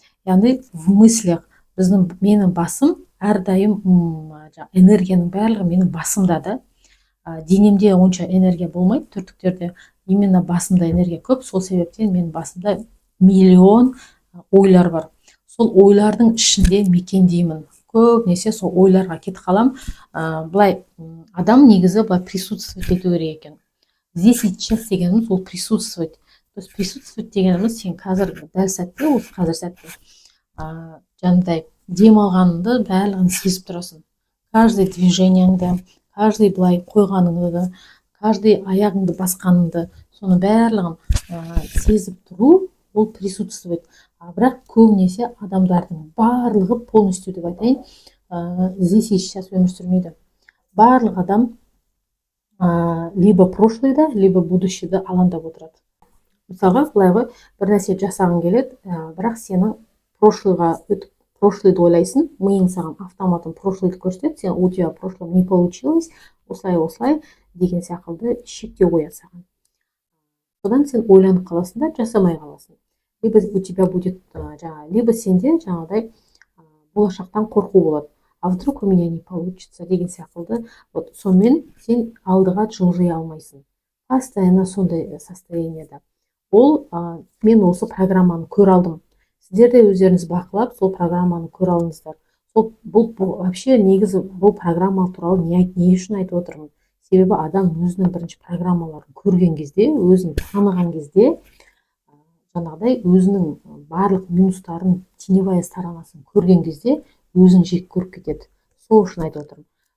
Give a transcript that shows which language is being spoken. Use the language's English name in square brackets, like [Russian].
[Kazakh] Яғни [Russian] в мыслях [Kazakh] менің басым әрдайым энергияның барлығы менің басымда да. Денемде онша энергия болмайды, төрттіктерде. Именно басымда энергия көп, сол себептен менің басымда миллион ойлар бар. Сол ойлардың ішінде мекендеймін. Көбінесе сол ойларға кетіп қалам. Былай адам негізі былай присутствовать ету керек екен. [Russian] Здесь и сейчас [Kazakh] дегеніміз ол [Russian] присутствовать. То есть [Kazakh] присутствовать дегеніміз сен қазір дәл сәтте, осы қазір сәтте жаңағыдай дем алғаныңды барлығын сезіп тұрасың. Каждый движениеңді, каждый былай қойғаныңды, каждый аяғыңды басқаныңды, соны барлығын сезіп тұру, ол присутствовать. Бірақ көбінесе адамдардың барлығы полностью деп айтайын, [Russian] здесь и сейчас [Kazakh] өмір сүрмейді. Барлық адам либо прошлыйда, либо будущийда алаңдап отырады. Мысалға, былай ғой, бір нәрсе жасағың келеді, бірақ сенің прошлыйға өтіп, прошлыйды ойлайсың, миың саған автоматын прошлыйды көрсетеді, сен [Russian] у тебя в прошлом не получилось, [Kazakh] осылай деген секілді шектеу қояды саған. Содан сен ойланып қаласың да, жасамай қаласың. [Russian] Либо у тебя будет, [Kazakh] либо сенде жаңағыдай болашақтан қорқу болады. [Russian] А вдруг у меня не получится [Kazakh] деген секілді. Вот сонымен сен алдыға жылжи алмайсың. Постоянно сондай состояниеда. Ол мен осы программаны көр алдым. Сіздер де өздеріңіз бақылап, сол программаны көр алыңыздар. Бұл вообще негізі бұл программа туралы не үшін айтып отырмын? Себебі адам өзінің бірінші программаларын көрген кезде, өзін таныған кезде, жаңағыдай өзінің барлық минустарын, теневая сторонасын көрген кезде өзін жек көріп кетеді. Сол үшін айтып отырмын.